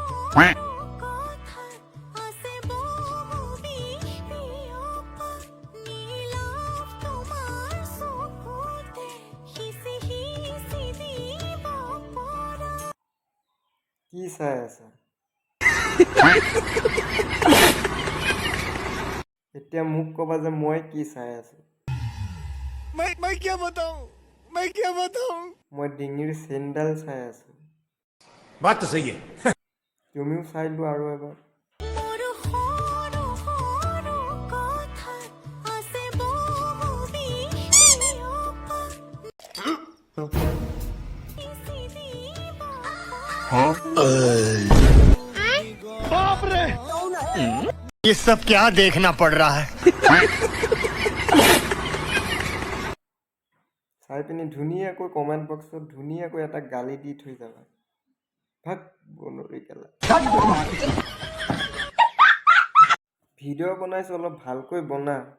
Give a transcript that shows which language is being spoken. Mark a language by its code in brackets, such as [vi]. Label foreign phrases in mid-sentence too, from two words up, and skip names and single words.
[as] কি চাই আছা? এতিয়া মোক ক'বা যে মই কি চাই আছো। [hi] मैं क्या बताऊं [as] মই ডিঙিৰ চেইনডাল চাই আছো। [hi] बात तो सही है [as] তুমিও চাই লোৱা আৰু এবাৰ। [hi] बाप रे ये सब क्या देखना पड़ रहा है [as] চাই পিনি ধুনীয়াকৈ [en] comment boxত [as] ধুনীয়াকৈ এটা গালি দি থৈ যাবা। ভাগ বনৰী কেলা। ভিডিঅ' বনাইছো অলপ ভালকৈ বনা।